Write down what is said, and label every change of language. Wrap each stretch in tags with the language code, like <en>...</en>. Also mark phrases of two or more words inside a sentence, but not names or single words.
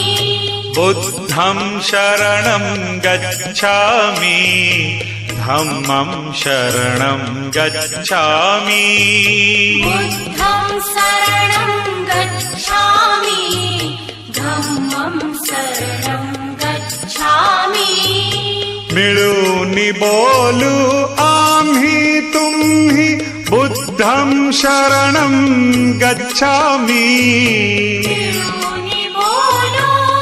<pi>बुद्धं शरणं गच्छामि धम्मं शरणं गच्छामि बुद्धं शरणं गच्छामि धम्मं शरणं गच्छामि</pi> <mr>मिळूनी बोलू आम्ही तुम्ही</mr> <pi>बुद्धं शरणं गच्छामि</pi> <mr>मिळूनी बोलू</mr>